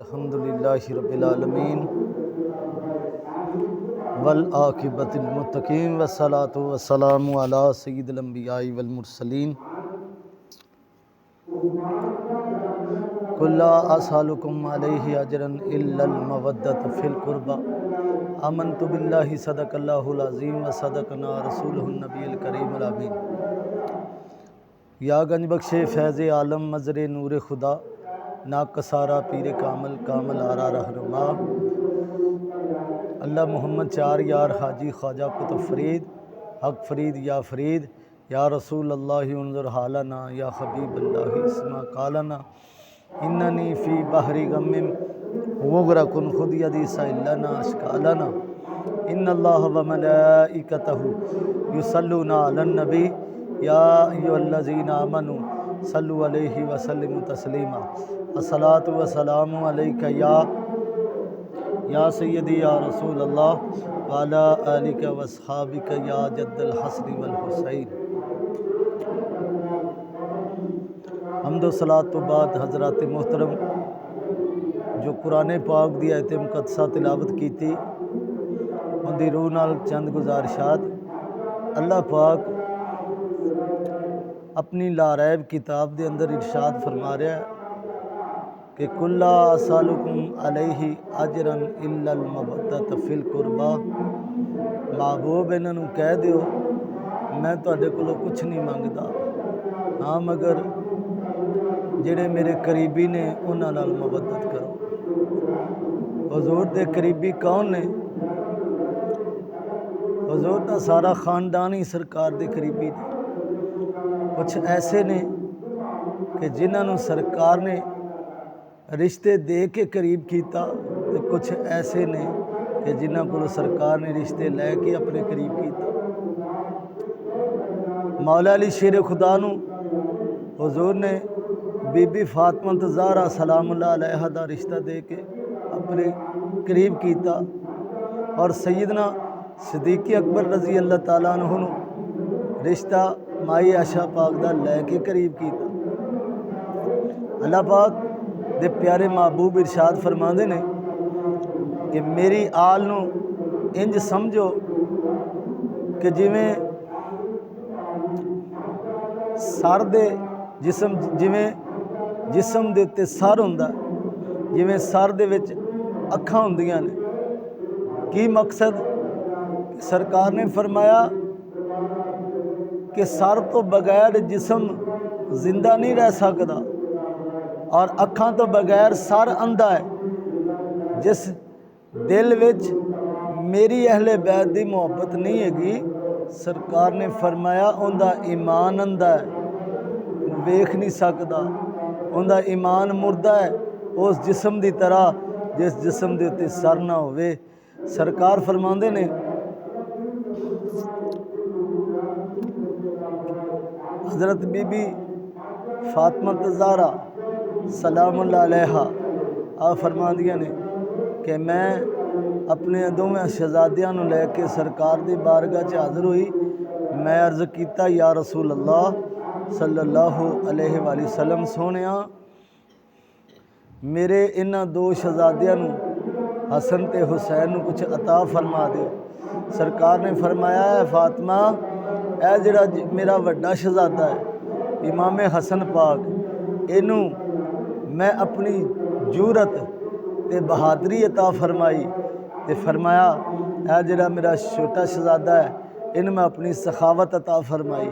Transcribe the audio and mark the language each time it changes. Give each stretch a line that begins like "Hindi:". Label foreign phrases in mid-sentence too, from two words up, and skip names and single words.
Arabic: الحمد لله رب العالمين والعاقبة للمتقين والصلاة والسلام على سيد الأنبياء والمرسلين قل لا أسألكم عليه أجرا إلا المودة في القربى آمنت بالله صدق الله العظيم وصدق رسوله النبي الكريم الأمين.
Persian: یا گنج بخش فیض عالم مظهر نور خدا ناقصان را پیر کامل کاملان را رهنما الله محمد چار یار
Arabic: حاجی خواجه قطب فرید حق فرید يا رسول الله انظر حالنا يا حبيب الله اسمع قالنا إنني في بحر غم مغرق خذ يدي سهل أشكالنا إن الله وملائكته يصلون على النبي يا أيها الذين آمنوا صلوا عليه وسلموا تسليما الصلاة والسلام عليك يا سيدي يا رسول الله وعلى آلك وأصحابك يا جد الحسن والحسين.
Punjabi: حمد و صلات توں بعد حضرات محترم جو قرآن پاک دی آیت مقدسہ تلاوت کی تھی انکی روح نال چند گزارشات.
Urdu: اللہ پاک اپنی لاریب کتاب کے اندر ارشاد فرما رہا ہے کہ
Arabic: قل لا أسألكم عليه أجرا إلا المودة في القربى.
Punjabi: محبوب انہوں کہہ دیو میں تہاڈے کولوں کجھ نہیں منگدا، ہاں مگر جیہڑے میرے قریبی نے انہاں نال مودت کرو. حضور دے قریبی کون نے? حضور دا سارا خاندان ہی سرکار دے قریبی نے. کجھ ایسے نے کہ جنہوں نے سرکار نے رشتے دے کے قریب کیا، تو کجھ ایسے نے کہ جنہوں کو سرکار نے رشتے لے کے اپنے قریب کیا. مولا علی شیر خدا نوں حضور نے بی بی فاطمہ زہرا
Arabic: سلام الله عليها
Punjabi: دا رشتہ دے کے اپنے قریب کیا اور سیدنا صدیق اکبر
Arabic: رضي الله تعالى عنه
Punjabi: نوں رشتہ مائی عائشہ پاک دا لے کے قریب کیا. اللہ پاک دے پیارے محبوب ارشاد فرماندے نے کہ میری آل نوں انج سمجھو کہ جیویں سر دے جیویں جسم دے اتے سر ہوندا، جیویں سر دے وچ اکھاں ہوندیاں نے. کی مقصد? سرکار نے فرمایا کہ سر توں بغیر جسم زندہ نہیں رہ سکدا اور اکھاں توں بغیر سر انھا ہے. جس دل وچ میری اہل بیت دی محبت نہیں ہیگی، سرکار نے فرمایا انکا ایمان انھا ہے، ویکھ نہیں سکدا، انکا ایمان مردہ ہے اس جسم کی طرح جس جسم کے اتے سر نہ ہووے. سرکار فرماندے نے حضرت بی بی فاطمہ زہرا
Arabic: سلام الله عليها
Punjabi: آ فرماندیاں نے کہ میں اپنے دوویں شہزادیاں نوں لے کے سرکار دی بارگاہ چ حاضر ہوئی. میں عرض کیا
Arabic: يا رسول الله صلى الله عليه وسلم
Punjabi: سوہنیا میرے انہاں دو شہزادیاں نوں حسن تے حسین نوں کجھ عطا فرما دیو. سرکار نے فرمایا ہے فاطمہ اے جیہڑا میرا وڈا شہزادہ ہے امام حسن پاک، اینوں میں اپنی جرأت تے بہادری عطا فرمائی تے فرمایا اے جیہڑا میرا چھوٹا شہزادہ ہے ان میں اپنی سخاوت عطا فرمائی.